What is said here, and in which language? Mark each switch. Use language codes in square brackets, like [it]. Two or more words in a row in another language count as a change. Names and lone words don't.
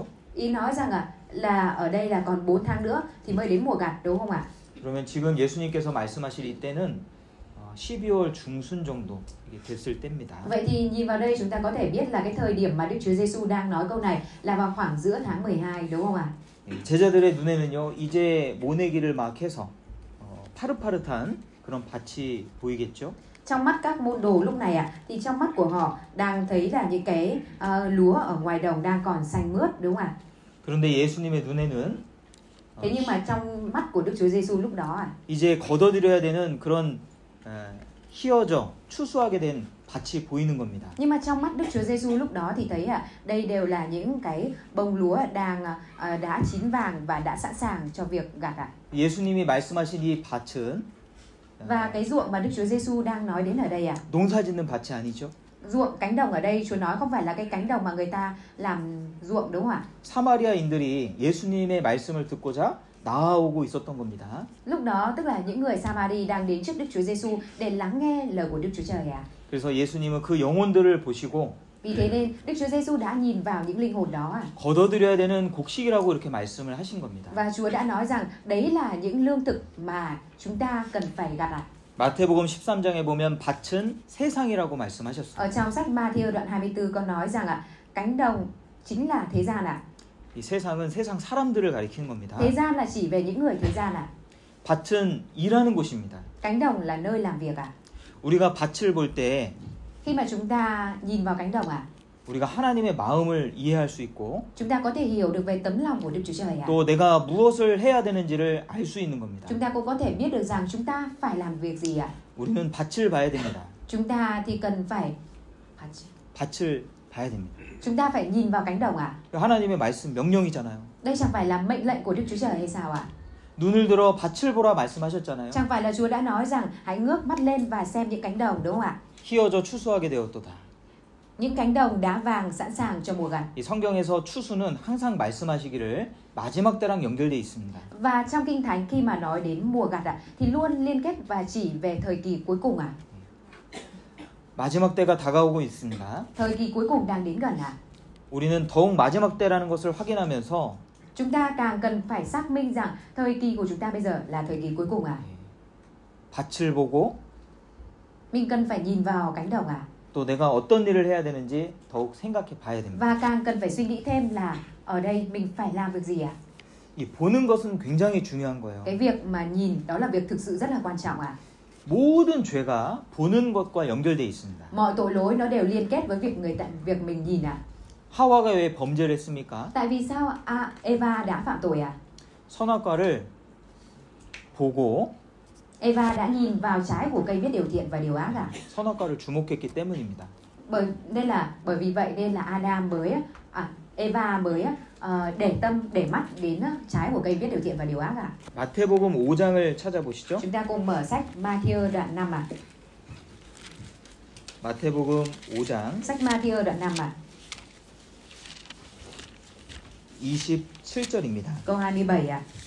[vi] Ý nói rằng là ở đây là còn 4 tháng nữa thì mới đến mùa gặt, đúng không ạ? [ko] 그러면 지금 예수님께서 말씀하실 이때는 12월 중순 정도 됐을 때입니다. [vi] Vậy thì nhìn vào đây chúng ta có thể biết là cái thời điểm mà Đức Chúa Giêsu đang nói câu này là vào khoảng giữa tháng 12, đúng không ạ? [ko] 제자들의 눈에는요 이제 모내기를 막 해서 파릇파릇한 그런 밭이 보이겠죠. [vi] Trong mắt các môn đồ lúc này thì trong mắt của họ đang thấy là những cái lúa ở ngoài đồng đang còn xanh mướt, đúng không ạ? [ko] 그런데 예수님의 눈에는 [vi] thế nhưng mà trong mắt của Đức Chúa Giêsu lúc đó [ko] 이제 걷어들여야 되는 그런 희어져 추수하게 된 밭이 보이는 겁니다. [vi] Nhưng mà trong mắt Đức Chúa Giêsu lúc đó thì thấy đây đều là những cái bông lúa đang đã chín vàng và đã sẵn sàng cho việc gặt ạ. [ko] 예수님이 말씀하신 이 밭은 [vi] và cái ruộng mà Đức Chúa Giêsu đang nói đến ở đây [ko] 농사짓는 밭이 아니죠. [vi] ruộng cánh đồng ở đây Chúa nói không phải là cái cánh đồng mà người ta làm ruộng, đúng không ạ? [ko] 사마리아인들이 예수님의 말씀을 듣고자 나아오고 있었던 겁니다. [vi] Lúc đó tức là những người Samari đang đến trước Đức Chúa Giêsu để lắng nghe lời của Đức Chúa Trời ạ. [ko] 그래서 예수님은 그 영혼들을 보시고 [vi] Vì thế nên Đức Chúa Giêsu đã nhìn vào những linh hồn đó [ko] 걷어들여야 되는 곡식이라고 이렇게 말씀을 하신 겁니다. [vi] và Chúa đã nói rằng đấy là những lương thực mà chúng ta cần phải gặt ạ. [ko] 마태복음 13장에 보면 밭은 세상이라고 말씀하셨어요. [vi] Ở trong sách Ma-thi-ơ đoạn 24 có nói rằng cánh đồng chính là thế gian ạ. [ko] 이 세상은 세상 사람들을 가리키는 겁니다. [vi] Thế gian là chỉ về những người thế gian ạ. [ko] 밭은 일하는 곳입니다. [vi] Cánh đồng là nơi làm việc ạ. [ko] 우리가 밭을 볼 때 [vi] Khi mà chúng ta nhìn vào cánh đồng [ko] 우리가 하나님의 마음을 이해할 수 있고 [vi] chúng ta có thể hiểu được về tấm lòng của Đức Chúa Trời ạ. [ko] 또 내가 무엇을 해야 되는지를 알 수 있는 겁니다. [vi] Chúng ta cũng có thể biết được rằng chúng ta phải làm việc gì ạ. [ko] 우리는 밭을 봐야 됩니다. [vi] Chúng ta thì cần phải [ko] 밭을 봐야 됩니다. [vi] chúng ta phải nhìn vào cánh đồng ạ. [ko] 하나님의 말씀 명령이잖아요. [vi] Đây chẳng phải là mệnh lệnh của Đức Chúa Trời hay sao ạ? [ko] 눈을 들어 밭을 보라 말씀하셨잖아요. [vi] Chẳng phải là Chúa đã nói rằng hãy ngước mắt lên và xem những cánh đồng, đúng không ạ? [ko] 희어져 추수하게 되었도다. [vi] Những cánh đồng đá vàng sẵn sàng cho mùa gặt. [ko] 이 성경에서 추수는 항상 말씀하시기를 마지막 때랑 연결돼 있습니다. [vi] Và trong Kinh Thánh khi mà nói đến mùa gặt thì luôn liên kết và chỉ về thời kỳ cuối cùng [ko] 마지막 때가 다가오고 있습니다. [vi] Thời kỳ cuối cùng đang đến gần [ko] 우리는 더욱 마지막 때라는 것을 확인하면서 [vi] chúng ta càng cần phải xác minh rằng thời kỳ của chúng ta bây giờ là thời kỳ cuối cùng [ko] 밭을 보고 [vi] mình cần phải nhìn vào cánh đồng [ko] 또 내가 어떤 일을 해야 되는지 더욱 생각해 봐야 됩니다. [vi] và càng cần phải suy nghĩ thêm là ở đây mình phải làm việc gì [ko] 이 보는 것은 굉장히 중요한 거예요. [vi] Cái việc mà nhìn đó là việc thực sự rất là quan trọng [ko] 모든 죄가 보는 것과 연결돼 있습니다. [vi] Mọi tội lỗi nó đều liên kết với việc mình nhìn [ko] 하와가 왜 범죄를 했습니까? [vi] Tại vì sao Eva đã phạm tội [ko] 선악과를 보고 [vi] Eva đã nhìn vào trái của cây biết điều thiện và điều ác [ko] 선악과를 주목했기 때문입니다. [vi] Bởi vì vậy nên là Eva mới để mắt đến trái của cây biết điều thiện và điều ác [ko] 마태복음 5장을 찾아보시죠. [vi] Chúng ta cùng mở sách Ma-thi-ơ đoạn 5 [ko] 마태복음 5장 [vi] Sách Ma-thi-ơ đoạn 5 [ko] 27절입니다. [vi] câu 27